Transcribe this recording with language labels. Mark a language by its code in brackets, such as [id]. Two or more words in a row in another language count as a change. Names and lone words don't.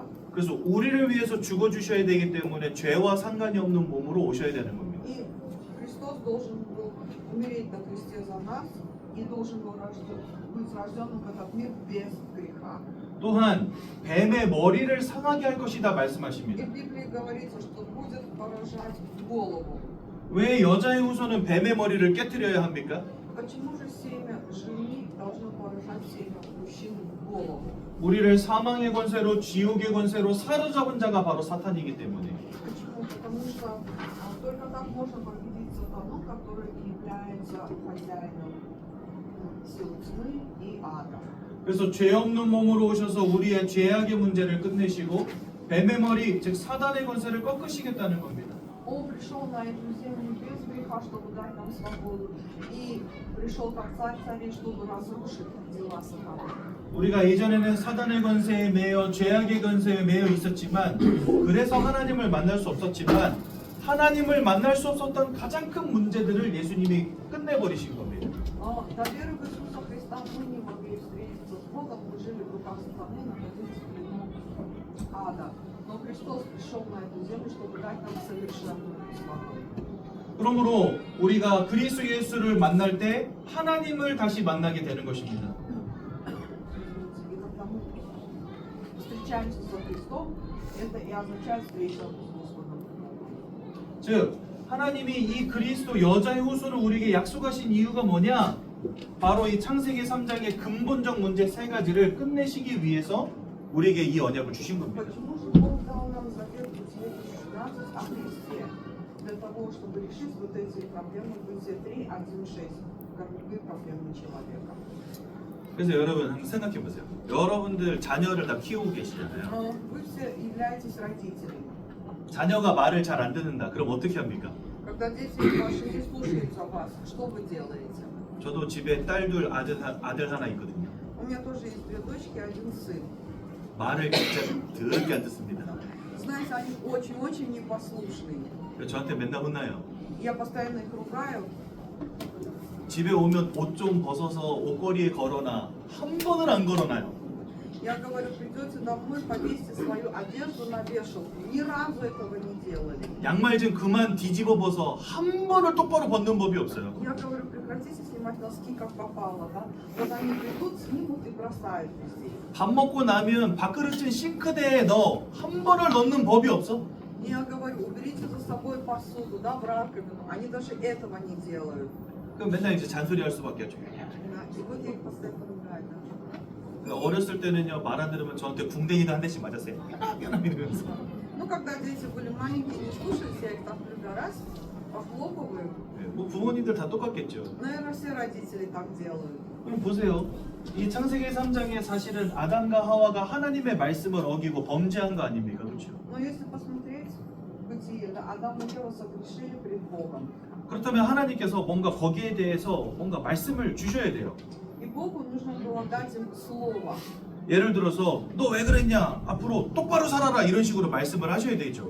[ko] 그래서 우리를 위해서 죽어 주셔야 되기 때문에 죄와 상관이 없는 몸으로 오셔야 되는 겁니다. [ru] И Христос должен был умереть на кресте за нас и должен был быть рожденным в этот мир без греха. [ko] 또한 뱀의 머리를 상하게 할 것이다 [ru] И [ko] 말씀하십니다. [ru] в Библии говорится, что будет поражать голову. [ko] 왜 여자의 후손은 뱀의 머리를 깨뜨려야 합니까? [ru] Почему же семя жены должно поражать семя мужчины в голову? [ko] 우리를 사망의 권세로 지옥의 권세로 사로잡은 자가 바로 사탄이기 때문에. [ru] Почему? Потому что только так можно победить сатану, который является хозяином сил тьмы и ада. [ko] 그래서 죄 없는 몸으로 오셔서 우리의 죄악의 문제를 끝내시고 뱀의 머리, 즉 사단의 권세를 꺾으시겠다는 겁니다. [ru] Он пришел на эту землю без греха, чтобы дать нам свободу, и пришел как царь царей, чтобы разрушить дела сатаны. [ko] 우리가 예전에는 사단의 권세에 매여 죄악의 권세에 매여 있었지만 그래서 하나님을 만날 수 없었지만 하나님을 만날 수 없었던 가장 큰 문제들을 예수님이 끝내버리신 겁니다. [ru] Но до веры в Иисуса Христа мы не могли встретиться с Богом, мы жили в руках сатаны, находились в плену ада. Но Христос пришел на эту землю, чтобы дать нам совершенную свободу. [ko] 그러므로 우리가 그리스도 예수를 만날 때 하나님을 다시 만나게 되는 것입니다. [ru] И когда мы встречаемся со Христом, это и означает встреча с Господом. [ko] 즉 하나님이 이 그리스도 여자의 후손을 우리에게 약속하신 이유가 뭐냐? 바로 이 창세기 3장의 근본적 문제 세 가지를 끝내시기 위해서 우리에게 이 언약을 주신 겁니다. [ru] Почему же Бог дал нам завет Путеводитель 16 о Христе? Для того, чтобы решить вот эти проблемы Бытие 3, 1, 6, корневые проблемы человека. [ko] 그래서 여러분 한번 생각해 보세요. 여러분들 자녀를 다 키우고 계시잖아요. [ru] Но вы все являетесь родителями. [ko] 자녀가 말을 잘 안 듣는다. 그럼 어떻게 합니까? [ru] Когда дети ваши не слушаются вас, что вы делаете? [ko] 저도 집에 딸 둘, 아들 하나 있거든요. [ru] У меня тоже есть две дочки, один сын. [ko] 말을 진짜 더럽게 안 듣습니다. [ru] Знаете, они очень-очень непослушные. [ko] 그래서 저한테 맨날 혼나요. [ru] Я постоянно их ругаю. [ko] 집에 오면 옷 좀 벗어서 옷걸이에 걸어놔. 한 번을 안 걸어놔요. [ru] Я говорю, придете домой, повесьте свою одежду на вешалку. Ни разу этого не делали. [ko] 양말 좀 그만 뒤집어 벗어. 한 번을 똑바로 벗는 법이 없어요. [ru] Я говорю, прекратите снимать носки как попало, да? Вот они придут, снимут и бросают везде. [ko] 밥 먹고 나면 밥그릇은 싱크대에 넣어. 한 번을 넣는 법이 없어. [ru] И я говорю, уберите за собой посуду, да, в раковину. Они даже этого не делают. [ko] 그럼 맨날 이제 잔소리할 수밖에 없죠. [ru] Да, и вот я их постоянно ругаю. Да. [ko] 어렸을 때는요 말 안 들으면 저한테 궁뎅이도 한 대씩 맞았어요. 이러면서. [ru] Ну, когда дети были маленькие, не слушались, я их там первый раз похлопываю. [ko] 네, 뭐 부모님들 다 똑같겠죠. [ru] Наверное, все родители так делают. [ko] 그럼 보세요. 이 창세기 3장에 사실은 아담과 하와가 하나님의 말씀을 어기고 범죄한 거 아닙니까? 그렇죠? [ru] Но если посмотреть бытие, да, Адам и Ева согрешили перед Богом. [ko] 그렇다면 하나님께서 뭔가 거기에 대해서 뭔가 말씀을 주셔야 돼요. [ru] И Богу нужно было дать им слово. [ko] 예를 들어서 너 왜 그랬냐? 앞으로 똑바로 살아라 이런 식으로 말씀을 하셔야 되죠.